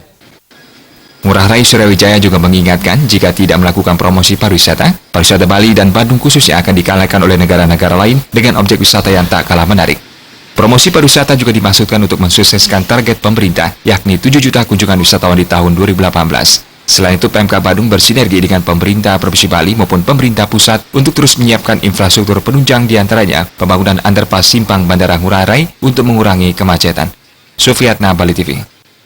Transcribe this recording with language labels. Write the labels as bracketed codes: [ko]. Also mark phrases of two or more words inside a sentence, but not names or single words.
[id] Ngurah Rai Suryawijaya juga mengingatkan jika tidak melakukan promosi pariwisata Bali dan Badung khususnya akan dikalahkan oleh negara-negara lain dengan objek wisata yang tak kalah menarik. Promosi pariwisata juga dimaksudkan untuk mensukseskan target pemerintah, yakni 7 juta kunjungan wisatawan di tahun 2018. Selain itu, Pemkab Badung bersinergi dengan pemerintah Provinsi Bali maupun pemerintah pusat untuk terus menyiapkan infrastruktur penunjang diantaranya pembangunan underpass simpang Bandara Ngurah Rai untuk mengurangi kemacetan. Sufiatna, Bali TV.